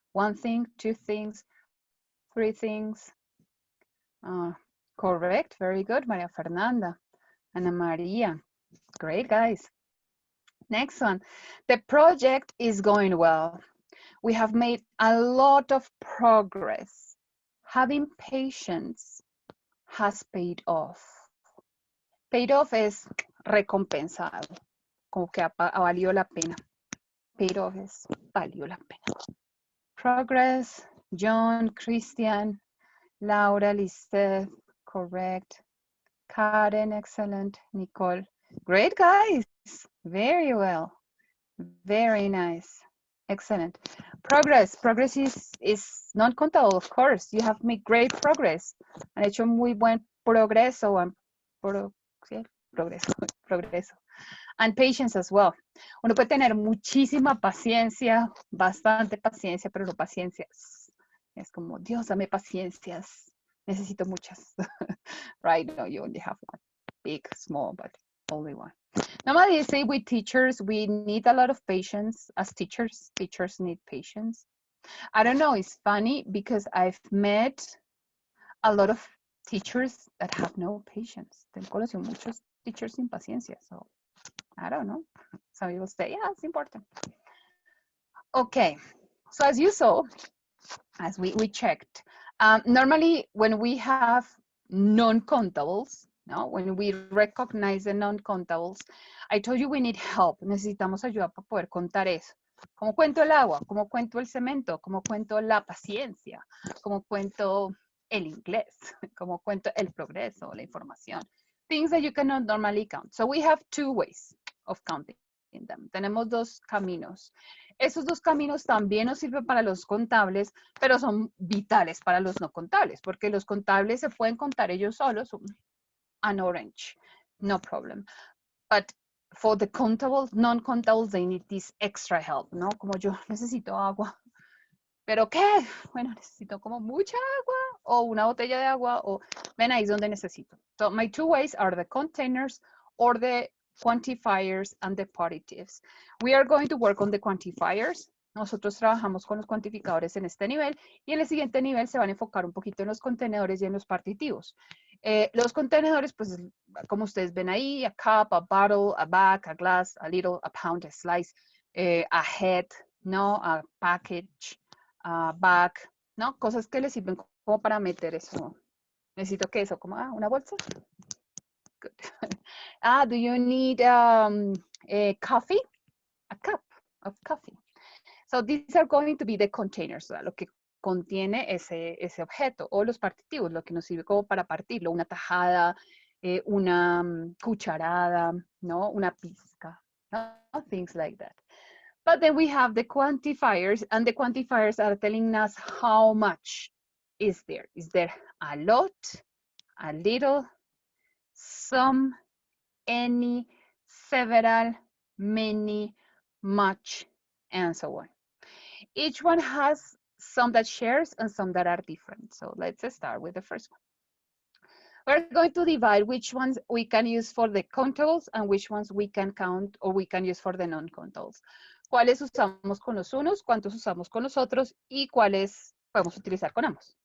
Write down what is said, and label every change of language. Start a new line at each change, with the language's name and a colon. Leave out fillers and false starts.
English: One thing, two things, three things. Correct, very good, Maria Fernanda. Ana Maria, great guys. Next one, the project is going well. We have made a lot of progress. Having patience has paid off.
Spanish: Paid off es recompensado, como que valió la pena. Paid off es valió la pena.
English: Progress, John, Christian, Laura, Lisette, correct. Karen, excellent. Nicole, great guys. Very well. Very nice. Excellent. Progress is non-contable, of course. You have made great progress.
Spanish: Han hecho muy buen progreso. ¿Sí? Progreso.
English: And patience as well.
Spanish: Uno puede tener muchísima paciencia, bastante paciencia, pero no paciencia. Es como, Dios, dame paciencias. Necesito muchas.
English: Right? No, you only have one. Big, small, but only one. Normally, say with teachers, we need a lot of patience. As teachers, teachers need patience. I don't know, it's funny because I've met a lot of teachers that have no patience.
Spanish: Tengo conocido muchos teachers sin paciencia,
English: so I don't know. Some people say, yeah, it's important. Okay, so as you saw, as we checked, normally when we have non-countables, no, when we recognize the non-countables, I told you we need help.
Spanish: Necesitamos ayuda para poder contar eso. ¿Cómo cuento el agua? ¿Cómo cuento el cemento? ¿Cómo cuento la paciencia? ¿Cómo cuento el inglés? ¿Cómo cuento el progreso, la información?
English: Things that you cannot normally count. So we have two ways of counting them.
Spanish: Tenemos dos caminos. Esos dos caminos también nos sirven para los contables, pero son vitales para los no contables, porque los contables se pueden contar ellos solos,
English: an orange, no problem. But for the contables, non-contables, they need this extra help, ¿no?
Spanish: Como yo necesito agua. ¿Pero qué? Bueno, necesito como mucha agua o una botella de agua o ven ahí es donde necesito.
English: So my two ways are the containers or the quantifiers and the positives. We are going to work on the quantifiers.
Spanish: Nosotros trabajamos con los cuantificadores en este nivel y en el siguiente nivel se van a enfocar un poquito en los contenedores y en los partitivos. Los contenedores, pues, como ustedes ven ahí,
English: a cup, a bottle, a bag, a glass, a little, a pound, a slice, a head, ¿no? A package, a bag, ¿no?
Spanish: Cosas que les sirven como para meter eso. Necesito que eso, como, una bolsa.
English: Good. Do you need a coffee? A cup of coffee. So these are going to be the containers,
Spanish: lo que contiene ese objeto, o los partitivos, lo que nos sirve como para partirlo, una tajada, una cucharada, ¿no? Una pizca, ¿no?
English: Things like that. But then we have the quantifiers, and the quantifiers are telling us how much is there. Is there a lot, a little, some, any, several, many, much, and so on. Each one has some that shares and some that are different. So let's start with the first one. We're going to divide which ones we can use for the countables and which ones we can count or we can use for the non-countables.
Spanish: ¿Cuáles usamos con los unos? ¿Cuántos usamos con los otros? ¿Y cuáles podemos utilizar con ambos?